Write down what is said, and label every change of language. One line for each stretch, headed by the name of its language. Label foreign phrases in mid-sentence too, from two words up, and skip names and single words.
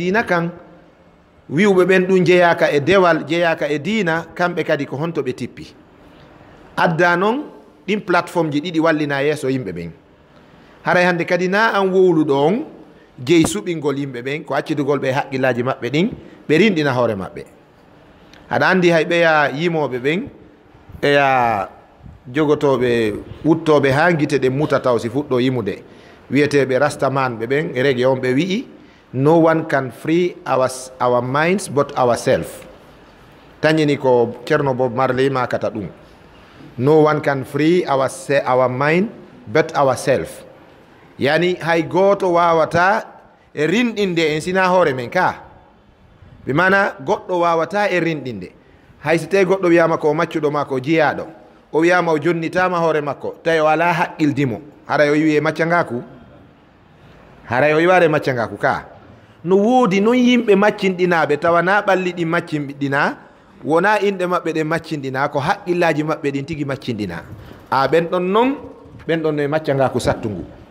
Fula: diina kan wiwɓe ɓen ɗum jeyaka e dewal jeyaka e diina kamɓe kadi ko honto ɓe tippi adda noon ɗin plateforme ji ɗiɗi wallina yeeso yimɓe ɓen haray hande kadi na an wowluɗo on jeyi suɓingol yimɓe ɓen ko accitugol ɓe haqqillaji maɓɓe ɗin ɓe rinɗina hoore maɓɓe aɗa andi hay ɓeya yimoɓe ɓen eya jogotoɓe wuttoɓe ha guite ɗe muta taw si fuɗɗo yimude wiyeteɓe rastaman ɓe ɓen e rege on ɓe wi'i no
English: one can free our minds but ourselves
Fula: tañini ko ceerno Bob Marley makata ɗum
English: no one can free our mind but ourselves
Fula: yani hay goto wawata e rinɗinde en sina hoore men ka ɓe mana goɗɗo wawata e rinɗinde hay so tawi goɗɗo wiyama ko maccuɗo ma ko jiyaɗo o wiyama o jonnitama hoore makko tawi o ala haqqildimo haray o yiwi e maccangaku haray o yiware maccangaku ka no woodi noon yimɓe maccinɗinaɓe tawana ɓalli ɗin maccinɗina wona inɗe maɓɓe ɗen maccinɗina ko haqqillaji maɓɓe ɗin tigui maccinɗina a ɓen ɗon noon ɓen ɗon no e maccangaku sattugu